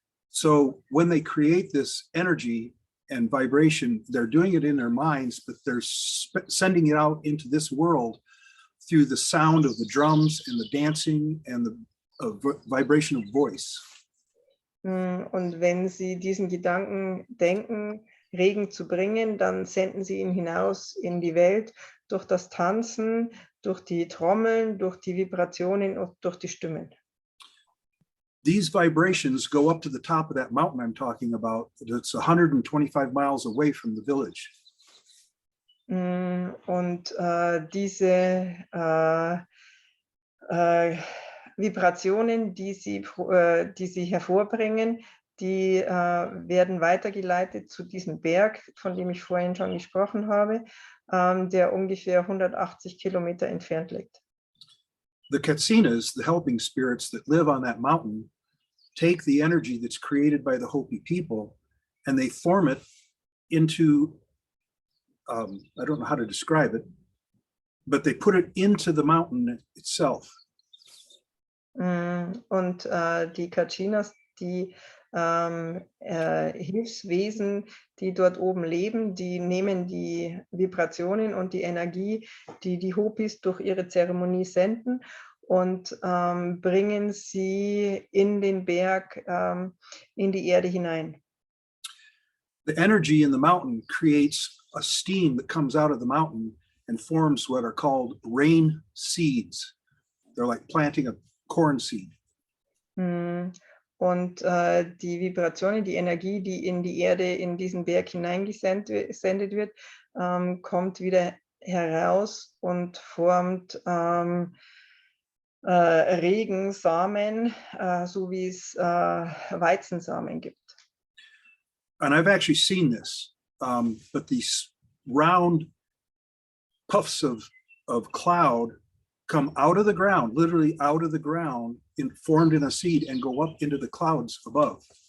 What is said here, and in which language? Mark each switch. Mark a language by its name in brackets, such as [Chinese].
[English] So when they create this energy and vibration, they're doing it in their minds, but they're sending it out into this world through the sound of the drums and the dancing and vibration of voice. [German] Und wenn Sie diesen Gedanken denken, Regen zu bringen, dann senden Sie ihn hinaus in die Welt durch das Tanzen, durch die Trommeln, durch die Vibrationen und durch die Stimmen. [English] These vibrations go up to the top of that mountain I'm talking about. It's 125 miles away from the village. [German] Und diese Vibrationen, die sie hervorbringen, die werden weitergeleitet zu diesem Berg, von dem ich vorhin schon gesprochen habe, der ungefähr 180 Kilometer entfernt liegt. [English] The Katsinas, the helping spirits that live on that mountain, take the energy that's created by the Hopi people and they form it into, I don't know how to describe it, but they put it into the mountain itself. [German] Und die Kachinas, die Hilfswesen, die dort oben leben, die nehmen die Vibrationen und die Energie, die die Hopis durch ihre Zeremonie senden und bringen sie in den Berg, in die Erde hinein. [English] The energy in the mountain creates a steam that comes out of the mountain and forms what are called rain seeds. They're like planting a corn seed. [German] Und die Vibrationen, die Energie, die in die Erde, in diesen Berg hineingesendet wird, kommt wieder heraus und formt Regensamen, so wie es Weizensamen gibt. [English] And I've actually seen this, but these round puffs of cloud come out of the ground, literally out of the ground, formed in a seed and go up into the clouds above.